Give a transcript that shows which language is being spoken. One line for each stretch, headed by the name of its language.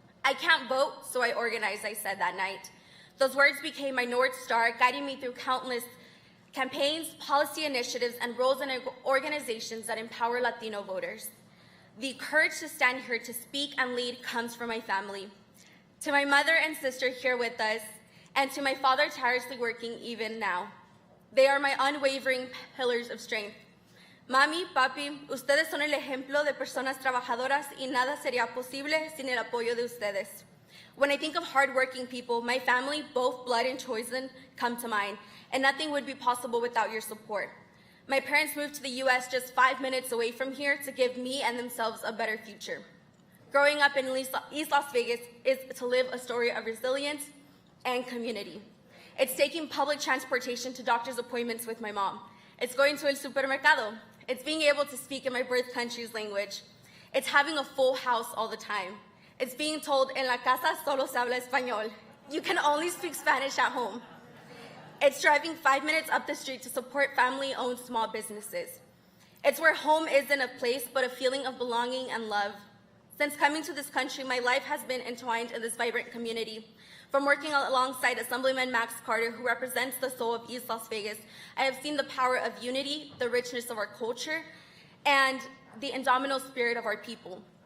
English: I can't vote, so I organize, I said that night. Those words became my North Star, guiding me through countless campaigns, policy initiatives, and roles in organizations that empower Latino voters. The courage to stand here to speak and lead comes from my family. To my mother and sister here with us, and to my father tirelessly working even now. They are my unwavering pillars of strength.
Spanish: Mami, papi, ustedes son el ejemplo de personas trabajadoras y nada sería posible sin el apoyo de ustedes.
English: When I think of hardworking people, my family, both blood and chosen, come to mind, and nothing would be possible without your support. My parents moved to the U.S. just 5 minutes away from here to give me and themselves a better future. Growing up in East Las Vegas is to live a story of resilience and community. It's taking public transportation to doctor's appointments with my mom. It's going to
Spanish: el supermercado.
English: It's being able to speak in my birth country's language. It's having a full house all the time. It's being told,
Spanish: en la casa solo se habla español.
English: You can only speak Spanish at home. It's driving 5 minutes up the street to support family-owned small businesses. It's where home isn't a place, but a feeling of belonging and love. Since coming to this country, my life has been entwined in this vibrant community. From working alongside Assemblyman Max Carter, who represents the soul of East Las Vegas, I have seen the power of unity, the richness of our culture, and the indomitable spirit of our people.